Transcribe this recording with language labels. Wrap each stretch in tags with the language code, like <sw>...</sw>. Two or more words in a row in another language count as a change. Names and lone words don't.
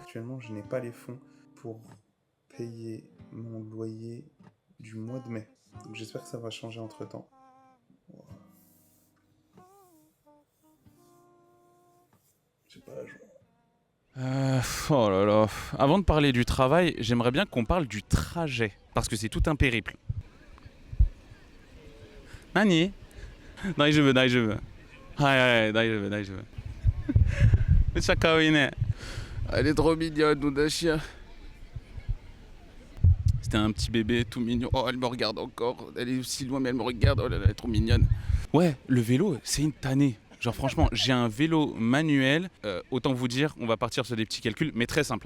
<fr>Actuellement, je n'ai pas les fonds pour payer mon loyer du mois de mai. Donc j'espère que ça va changer entre-temps. C'est pas la joie. Oh là là. Avant de parler du travail, j'aimerais bien qu'on parle du trajet. Parce que c'est tout un périple. Nani?</fr> <ja>大丈夫、大丈夫. Ouais, 大丈夫、大丈夫. めっちゃ可愛いね.</ja> <fr>Elle est trop mignonne, Nodashia. C'était un petit bébé tout mignon. Oh, elle me regarde encore. Elle est aussi loin, mais elle me regarde. Oh là là, elle est trop mignonne. Ouais, le vélo, c'est une tannée. Genre franchement, j'ai un vélo manuel, autant vous dire, on va partir sur des petits calculs, mais très simple.</fr>